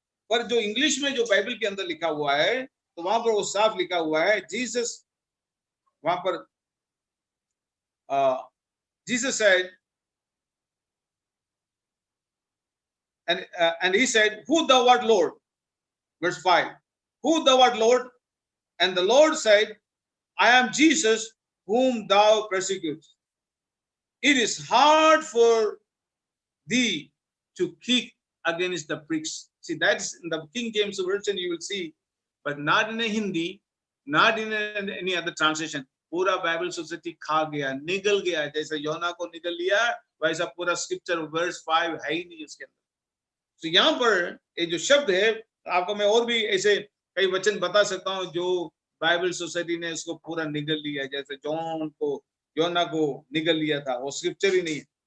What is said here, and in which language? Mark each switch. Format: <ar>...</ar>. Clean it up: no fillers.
<hi>पर जो इंग्लिश में जो बाइबल के अंदर लिखा हुआ है, तो वहां पर वो साफ लिखा हुआ है, जीसस, वहां पर</hi> <en>Jesus said, and he said, who thou art, Lord? Verse 5, who thou art, Lord? And the Lord said, I am Jesus whom thou persecutest. It is hard for thee to kick against the pricks. See, that's in the King James Version you will see, but not in a Hindi, not in any other translation.</en> <hi>पूरा Bible society खा गया, निगल गया। जैसे योना को निगल लिया, वैसा पूरा स्क्रिप्चर वर्स 5 है ही नहीं उसके अंदर। तो यहाँ पर ये जो शब्द है, आपको मैं और भी ऐसे कई वचन बता सकता हूँ जो बाइबल सोसाइटी ने उसको पूरा निगल लिया, जैसे योना को निगल लिया था, वो स्क्रिप्चर ही नहीं है।</hi>